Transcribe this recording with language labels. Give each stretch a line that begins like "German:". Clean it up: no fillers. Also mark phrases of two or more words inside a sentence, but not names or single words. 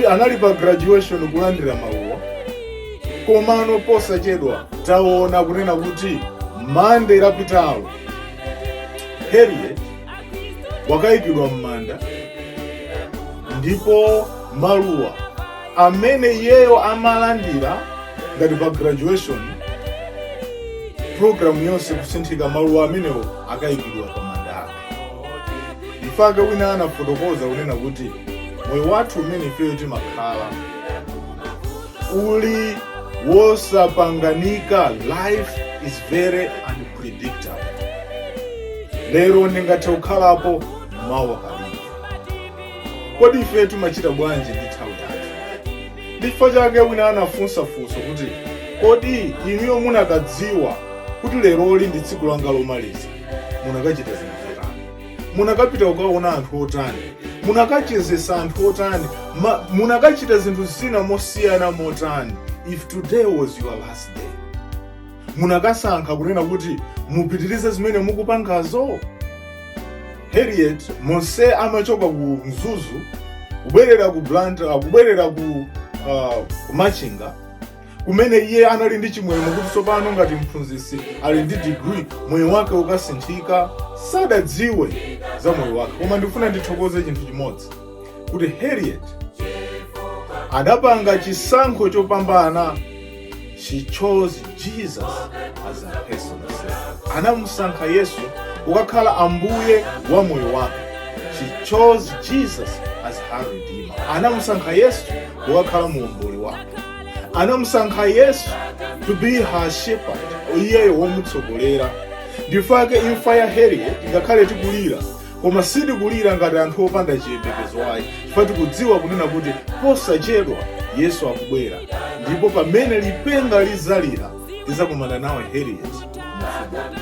Nyanja: anali pa graduation kulandira mawuwa, komano posachedwa taona kunena kuti Monday lapitalo Harriet wakayikidwa m'manda, ndipo maluwa amene iyeyo amalandira ngati pa
English: graduation program
Nyanja: yonse kusinthika, maluwa amenewo akayikidwa pa manda ake. Ifake wina anafotokoza kunena kuti moyo wathu umene ifeyo timakhala uli wosapanganika.
English: Life is very unpredictable.
Nyanja: Lero ndingathe kukhalapo mawa palibe. Kodi ife timachita bwanji ndi nthawi yathu? Chifukwa chake wina anafunsa kuti kodi inuyo munakadziwa kuti leroli ndi tsiku langa lomaliza, munakachita zinthu zotani? Munakapita kukaona anthu otani? Munakachezesa anthu otani? Munakachita zinthu zina mosiyana motani?
English: If today was your last day,
Nyanja: munakasankha kunena kuti mupitirize zimene mukupangazo? Harriet monse amachoka ku Mzuzu kubwerera ku Blantyre, kubwerera ku Machinga, kumene iye anali ndi chimwemwe kuti tsopano ngati mphunzitsi ali ndi degree moyo wake ukasinthika. Sadadziwe za moyo wake. Koma ndifuna ndithokoze chinthu chimodzi, kuti Harriet adapanga chisankho chopambana.
English: She chose Jesus as a personal savior.
Nyanja: Anamusankha Yesu ukakhala ambuye wa moyo wake.
English: She chose Jesus as her redeemer.
Nyanja: Anamusankha Yesu ukakhala muomboli wake.
English: Anamusankha Yesu to be her shepherd,
Nyanja: iyeyo womutsogolera. Ndifake imfa ya Harriet ngakhale tikulira, koma sitikulira ngati anthu opanda chiyembekezo ayi, chifukwa tikudziwa kunena kuti posachedwa Yesu akubwera, ndipo pamene lipenga lizalira lizakumana nawe Harriet mfumu.